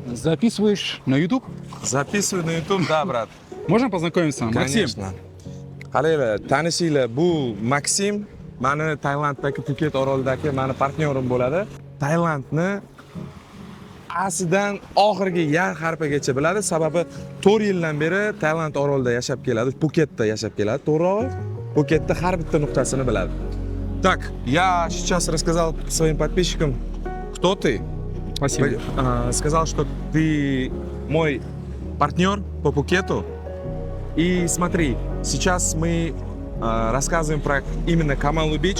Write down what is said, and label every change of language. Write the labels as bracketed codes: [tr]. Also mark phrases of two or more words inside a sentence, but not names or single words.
[ru] Записываешь на YouTube? Записываю на YouTube, да, брат. Можно познакомиться? Максим. Конечно. [uz] Qaranglar, tanishinglar, bu Maksim, meni Tailanddagi Phuket orolidagi meni partnyorim bo'ladi. Tailandni asidan oxirgi yar harpagacha biladi, sababi 4 yildan beri Tailand orolida yashab keladi, Phuketda yashab keladi, to'g'ri? Phuketda har bitta nuqtasini biladi. [ru] Так, я сейчас рассказал своим подписчикам, кто ты. Спасибо. Сказал, что ты мой партнер по Пхукету. И смотри, сейчас мы рассказываем про именно Камалу Бич.